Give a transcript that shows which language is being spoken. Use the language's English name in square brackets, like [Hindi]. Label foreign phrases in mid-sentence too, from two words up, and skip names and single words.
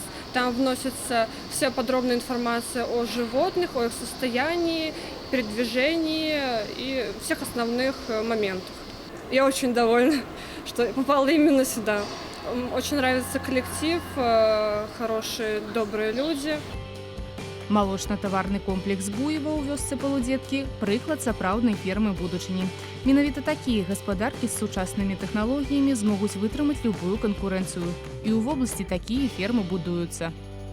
[Russian] Там вносится вся подробная информация о животных, о их состоянии, передвижении и всех основных моментах. Я очень довольна, что попала именно сюда. Очень нравится коллектив, хорошие, добрые люди. [Belarusian] Малочна-таварны комплекс Буева ў вёсцы Полудзеткі – прыклад сапраўднай фермы будучыні. Менавіта такія гаспадаркі з сучаснымі тэхналогіямі змогуць вытрымаць любую канкурэнцыю. І ў вобласці такія фермы будуюцца.